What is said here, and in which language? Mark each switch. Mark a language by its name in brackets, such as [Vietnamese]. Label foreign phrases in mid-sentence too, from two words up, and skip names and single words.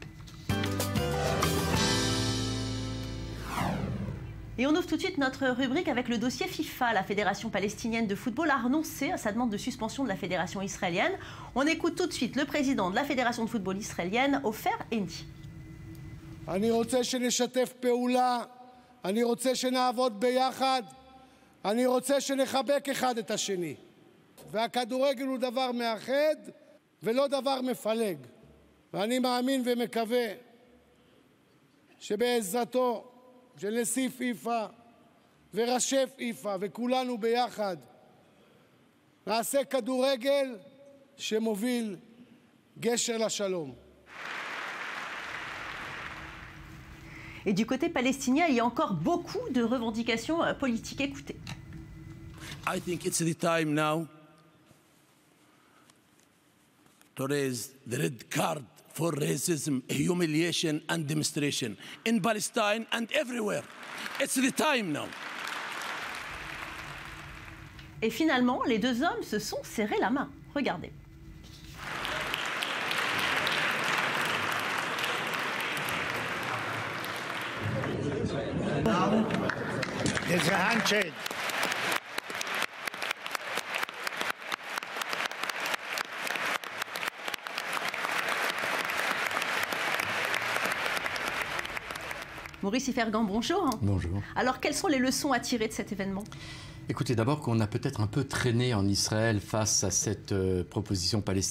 [French] Et on ouvre tout de suite notre rubrique avec le dossier FIFA. La Fédération palestinienne de football a renoncé à sa demande de suspension de la Fédération israélienne. On écoute tout de suite le président de la Fédération de football israélienne, Ofer Endi. [Hebrew] אני רוצה שנשתף פעולה, אני רוצה שנעבוד ביחד, אני רוצה שנחבק אחד את השני. והכדורגל הוא דבר מאחד ולא דבר מפלג. ואני מאמין ומקווה שבעזרתו של נשיא פיפ"א וראשי פיפ"א וכולנו ביחד נעשה כדורגל שמוביל גשר לשלום. [French] Et du côté palestinien, il y a encore beaucoup de revendications politiques. Écoutez. [English] I think it's the time now to raise the red card for racism, humiliation and demonstration in Palestine and everywhere. It's the time now. [French] Et finalement, les deux hommes se sont serrés la main. Regardez. [English] There's a handshake. [French] Maurice Ifergan, bonjour. Bonjour. Alors, quelles sont les leçons à tirer de cet événement ? Écoutez, d'abord qu'on a peut-être un peu traîné en Israël face à cette proposition palestinienne.